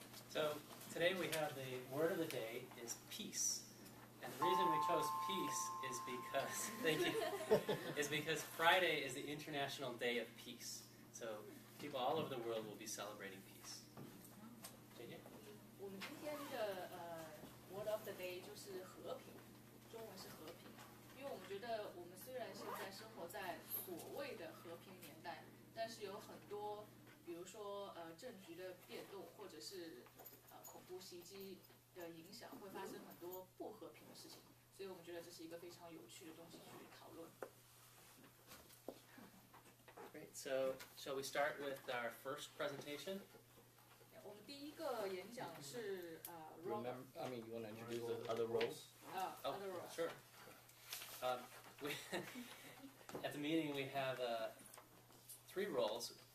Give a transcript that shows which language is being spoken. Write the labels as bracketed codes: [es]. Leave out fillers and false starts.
[en] So today we have the word of the day is peace. And the reason we chose peace is because, thank you, is because Friday is the International Day of Peace. So people all over the world will be celebrating peace. JJ? [zh] 我们今天的 [en] word of the day [zh] 就是和平，中文是和平。因为我们觉得我们虽然现在生活在所谓的和平年代，但是有很多，比如说政局的变动，或者是恐怖袭击的影响，会发生很多不和平的事情。所以我们觉得这是一个非常有趣的东西去讨论。 [en] Great. So shall we start with our first presentation? [zh] 我们第一个演讲是 [en] Remember, you want to introduce the other roles? other roles. Sure. We at the meeting we have 3 roles.